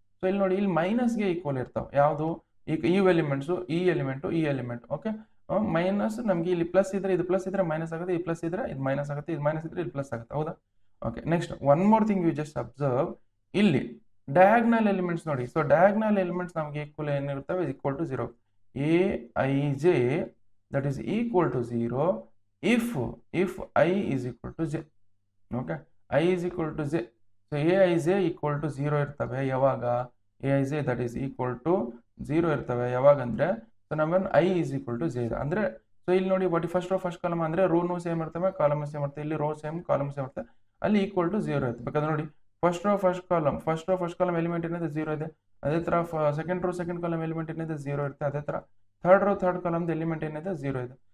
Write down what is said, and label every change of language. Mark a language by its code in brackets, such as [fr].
[kn] So ಇಲ್ಲಿ ನೋಡಿ ಇಲ್ಲಿ ಮೈನಸ್ಗೆ ಈಕ್ವಲ್ ಇರ್ತಾವ ಯಾವುದು ಈ ಎಲಿಮೆಂಟ್ಸು ಈ ಎಲಿಮೆಂಟ್ ಓಕೆ. ಮೈನಸ್ ನಮಗೆ ಇಲ್ಲಿ ಪ್ಲಸ್ ಇದ್ರೆ ಇದು ಪ್ಲಸ್ ಇದ್ರೆ ಮೈನಸ್ ಆಗುತ್ತೆ, ಈ ಪ್ಲಸ್ ಇದ್ರೆ ಇದು ಮೈನಸ್ ಆಗುತ್ತೆ, ಇದು ಮೈನಸ್ ಇದ್ರೆ ಇಲ್ಲಿ ಪ್ಲಸ್ ಆಗುತ್ತೆ ಹೌದಾ. Okay next [en] one more thing you just observe, [kn] ಇಲ್ಲಿ ಡಯಾಗ್ನಲ್ ಎಲಿಮೆಂಟ್ಸ್ ನೋಡಿ. ಸೊ ಡಯಾಗ್ನಲ್ ಎಲಿಮೆಂಟ್ಸ್ ನಮಗೆ equal ಏನಿರ್ತವೆ, equal to 0. [en] Aij that is equal to 0 if I is equal to j. [kn] Okay, [en] I is equal to j. [kn] So Aij equal to 0 ಇರ್ತವೆ ಯಾವಾಗ, [en] Aij that is equal to 0 [kn] ಇರ್ತವೆ ಯಾವಾಗ ಅಂದ್ರೆ, so ನಮ್ಮನ್ನು I is equal to j ಇದೆ ಅಂದ್ರೆ. So ಇಲ್ಲಿ ನೋಡಿ but first row first column ಅಂದ್ರೆ ರೋನು ಸೇಮ್ ಇರ್ತವೆ, ಕಾಲಮ್ ಸೇಮ್ ಇರ್ತವೆ. ಇಲ್ಲಿ ರೋ ಸೇಮ್, ಕಾಲಮ್ ಸೇಮ್ ಇರ್ತವೆ, ಅಲ್ಲಿ ಈಕ್ವಲ್ ಟು 0 ಇರುತ್ತೆ. ಬೇಕಾದ್ರೆ ನೋಡಿ first row first column element ಏನಿದೆ 0 ಇದೆ. ಅದೇ ತರ second row second column element ಏನಿದೆ 0 ಇರುತ್ತೆ. ಅದೇ ತರ third row third column element ಏನಿದೆ 0 ಇದೆ.